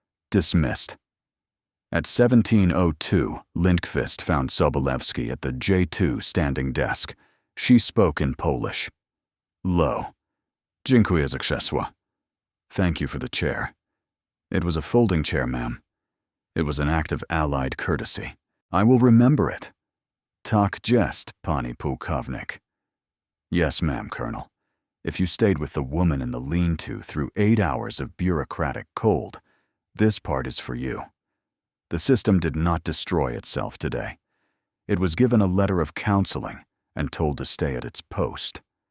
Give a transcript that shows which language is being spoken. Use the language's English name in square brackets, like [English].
[English] Dismissed. At 17:02, Lindqvist found Sobolewski at the J2 standing desk. She spoke in Polish. Low. [Polish] Dziękuję za krzesło. [English] Thank you for the chair. It was a folding chair, ma'am. It was an act of Allied courtesy. I will remember it. [Polish] Tak jest, pani pułkownik. [English] Yes, ma'am, Colonel. If you stayed with the woman in the lean-to through 8 hours of bureaucratic cold, this part is for you. The system did not destroy itself today. It was given a letter of counseling and told to stay at its post.